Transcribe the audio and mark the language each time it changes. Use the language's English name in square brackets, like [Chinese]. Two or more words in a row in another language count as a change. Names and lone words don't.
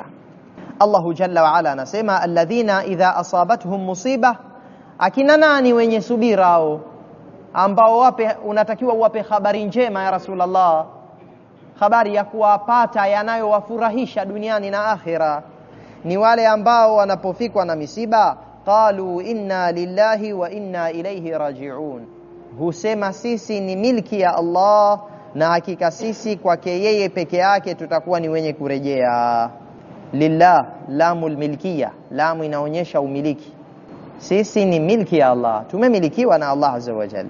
[Arabic] الله جل وعلا [Swahili] anasema [Arabic] الذين إذا أصابتهم مصيبة, [Swahili] akina nani wenye subira hao ambao unatakiwa uwape habari njema ya Rasulullah, habari ya kuwapata yanayowafurahisha duniani na akhira. Ni wale ambao wanapofikwa na misiba, [Arabic] قالوا إنا لله وإنا إليه راجعون, [Swahili] husema sisi ni milki ya Allah na hakika sisi kwake yeye peke yake tutakuwa ni wenye kurejea. Lillah, [Arabic] لام الملكية, [Swahili] lamu inaonyesha umiliki. Sisi ni milki ya Allah, tumemilikiwa na Allah [Arabic] عز وجل.